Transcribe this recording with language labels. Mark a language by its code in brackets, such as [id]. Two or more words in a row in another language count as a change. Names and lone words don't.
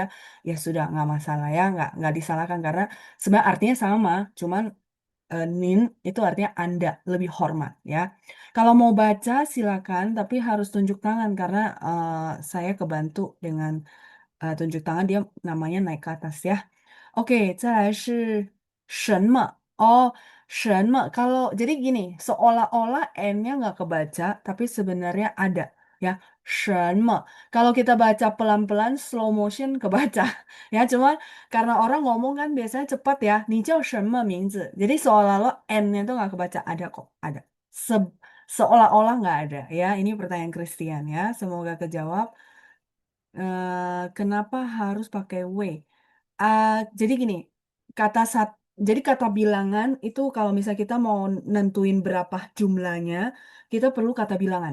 [id] Ya sudah nggak masalah ya, nggak disalahkan karena sebenarnya artinya sama, cuman Nin itu artinya Anda lebih hormat ya. Kalau mau baca silakan, tapi harus tunjuk tangan karena saya kebantu dengan tunjuk tangan dia namanya naik ke atas ya. Oke, [zh] 再来是什么? [id] Oh, 什么. Kalau jadi gini, seolah-olah n-nya nggak kebaca, tapi sebenarnya ada ya. 什么. Kalau kita baca pelan-pelan, slow motion kebaca. Ya, cuma karena orang ngomong kan biasanya cepat ya. [zh] 你叫什么名字? [id] Jadi seolah-olah n-nya itu nggak kebaca. Ada kok, ada. Seolah-olah nggak ada ya. Ini pertanyaan Christian ya. Semoga kejawab. Kenapa harus pakai W? Jadi gini, kata sat, jadi kata bilangan itu kalau misalnya kita mau nentuin berapa jumlahnya, kita perlu kata bilangan.